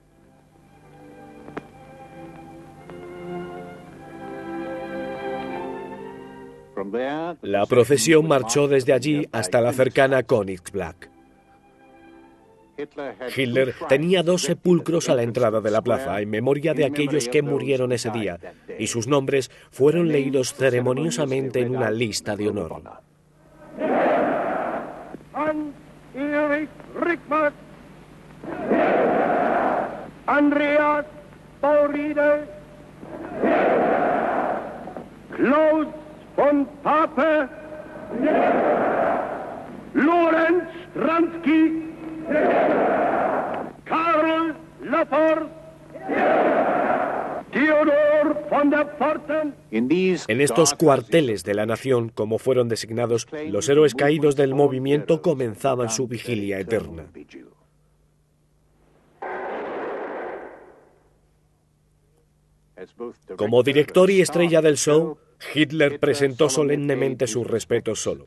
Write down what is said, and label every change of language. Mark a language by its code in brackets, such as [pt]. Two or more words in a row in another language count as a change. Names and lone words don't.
[es] La procesión marchó desde allí hasta la cercana Königsblatt. Hitler tenía 2 sepulcros a la entrada de la plaza en memoria de aquellos que murieron ese día, y sus nombres fueron leídos ceremoniosamente en una lista de honor. Hans-Erich Rickmack, Andreas Bauride, Klaus von Pape, Lorenz Stransky, Karl Laforce, Theodor von der Pforten. En estos cuarteles de la nación, como fueron designados, los héroes caídos del movimiento comenzaban su vigilia eterna. Como director y estrella del show, Hitler presentó solemnemente sus respetos solo.